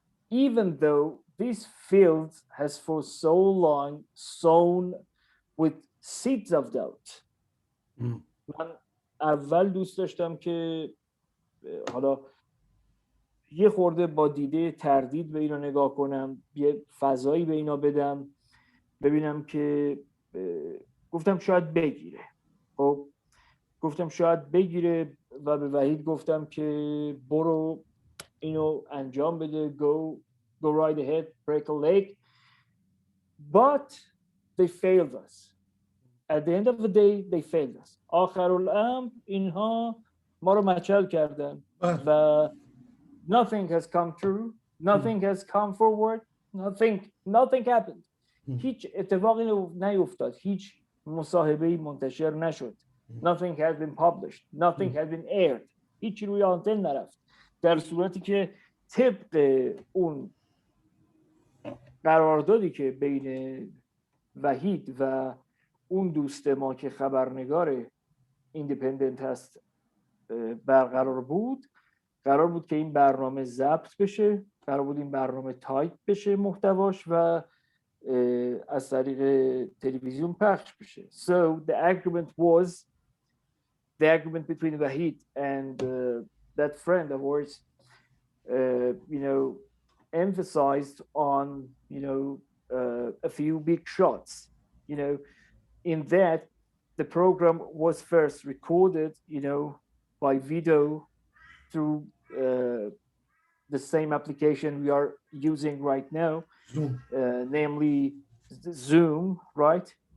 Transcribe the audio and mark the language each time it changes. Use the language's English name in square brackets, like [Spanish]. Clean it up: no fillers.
[English] Even though this field has for so long sown with seeds of doubt. [Persian] من اول دوست داشتم که حالا یه خورده با دیده تردید به اینا نگاه کنم، یه فضایی به اینا بدم، ببینم که گفتم شاید بگیره. خب گفتم شاید بگیره و به وحید گفتم که برو اینو انجام بده، [English] go right ahead, break a leg. But they failed us. At the end of the day, they failed us. [Persian] آخرالامر اینها ما رو مچل کردن [English] و nothing has come true, nothing has come forward, nothing happened. [Persian] هیچ اتفاقی نیفتاد، هیچ مصاحبه‌ای منتشر نشد. [English] Nothing has been published, nothing has been aired. [Persian] هیچی روی آنتن نرفت. در صورتی که طبق اون قراردادی که بین وحید و اون دوست ما که خبرنگار ایندیپندنت هست برقرار بود، قرار بود که این برنامه ضبط بشه، قرار بود این برنامه تایپ بشه محتواش و از طریق تلویزیون پخش بشه. [English] So the agreement between Wahid and that friend of ours, you know, emphasized on, you know, a few big shots. you know, in that the program was first recorded, you know, by video through the same application we are using right now, namely Zoom, right?